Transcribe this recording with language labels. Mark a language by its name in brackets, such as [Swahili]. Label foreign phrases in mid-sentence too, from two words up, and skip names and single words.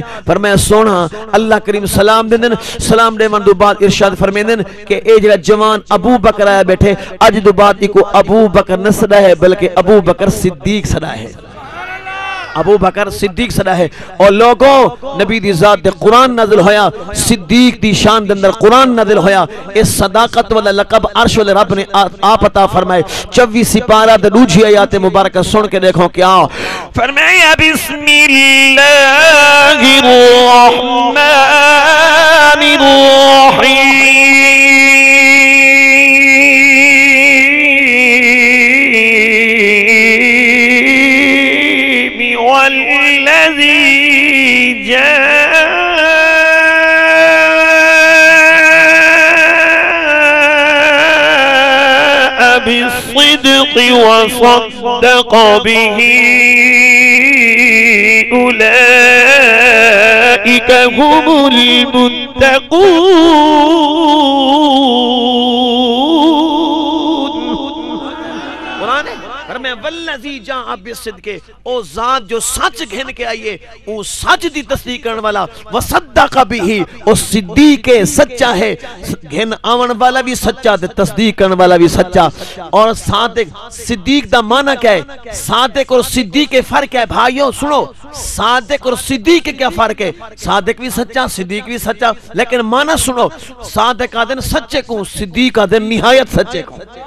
[Punjabi] فرمایا، سونا اللہ کریم سلام دیندے، سلام دیون تو بعد ارشاد فرماندے کہ اے جیہڑا جوان ابو بکر آیا بیٹھے، اج تو بعد اکو ابو بکر نہ سدا ہے بلکہ ابو بکر صدیق سدا ہے، ابو بکر صدیق سدا ہے. اور لوگوں نبی دی ذات دے قرآن نازل ہویا، صدیق دی شان دے اندر قرآن نازل ہویا. اس صداقت والا لقب عرش والے رب نے آپ عطا فرمائے. 24 سپارہ دے دوجی آیت مبارک سن کے دیکھو کیا فرمایا, [Arabic] بسم الله الرحمن الرحيم، والذي جاء بالصدق وصدّق به، أولئك هم المتقون. [Punjabi] فرمایا [Arabic] والذي جاء بالصدق, [Punjabi] او ذات جو سچ گھن کے آئی ہے، وہ سچ دی تصدیق کرنے والا, [Arabic] وصدّق به, [Punjabi] او صدیق سچا ہے، گھن آون والا بھی سچا، تصدیق کرنے والا بھی سچا. اور صادق صدیق دا معنی کیا ہے? صادق اور صدیق کے فرق ہے بھائیوں، سنو، صادق اور صدیق کے کیا فرق ہے? صادق بھی سچا، صدیق بھی سچا، لیکن معنی سنو، صادق کا دن سچے کو، صدیق کا دن نہایت سچے کو.